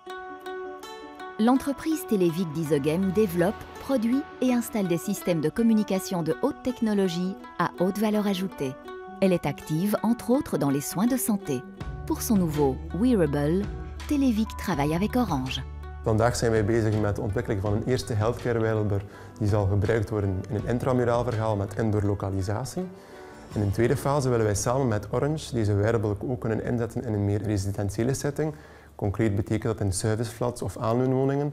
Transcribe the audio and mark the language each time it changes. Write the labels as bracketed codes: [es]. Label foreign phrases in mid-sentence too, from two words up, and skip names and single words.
[fr] L'entreprise Televic d'Isogem développe, produit et installe des systèmes de communication de haute technologie à haute valeur ajoutée. Elle est active, entre autres, dans les soins de santé. Pour son nouveau Wearable, Televic travaille avec Orange. [nl] Vandaag zijn wij bezig met de ontwikkeling van een eerste [en] healthcare wearable [nl] die zal gebruikt worden in een intramuraal verhaal met indoor lokalisatie. In een tweede fase willen wij samen met Orange deze wearable ook kunnen inzetten in een meer residentiële setting. Concreet betekent dat in serviceflats of aanleunwoningen.